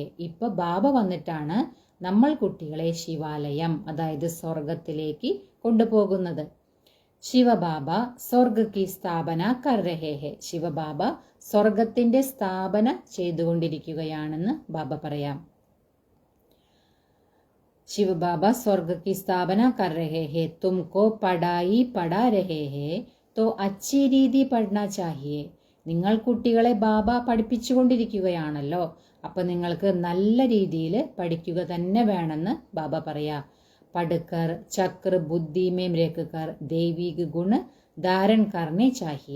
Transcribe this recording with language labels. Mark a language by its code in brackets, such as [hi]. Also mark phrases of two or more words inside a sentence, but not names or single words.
[ml] ഇപ്പൊ ബാബ വന്നിട്ടാണ് നമ്മൾ കുട്ടികളെ ശിവാലയം, അതായത് സ്വർഗത്തിലേക്ക് കൊണ്ടുപോകുന്നത്. [hi] शिवबाबा स्वर्ग की स्थापना कर रहे हैं. [ml] ശിവബാബ സ്വർഗത്തിന്റെ സ്ഥാപന ചെയ്തുകൊണ്ടിരിക്കുകയാണെന്ന് ബാബ പറയാം. [hi] शिव बाबा स्वर्ग की स्थापना कर रहे हैं. तुमको पढ़ाई पढ़ा रहे हैं तो अच्छी रीति पढ़ना चाहिए. [ml] നിങ്ങൾ കുട്ടികളെ ബാബ പഠിപ്പിച്ചുകൊണ്ടിരിക്കുകയാണല്ലോ, അപ്പൊ നിങ്ങൾക്ക് നല്ല രീതിയിൽ പഠിക്കുക തന്നെ വേണമെന്ന് ബാബ പറയാ. [hi] पढ़कर चक्र बुद्धि में रखकर दैविक गुण धारण करने चाहिए.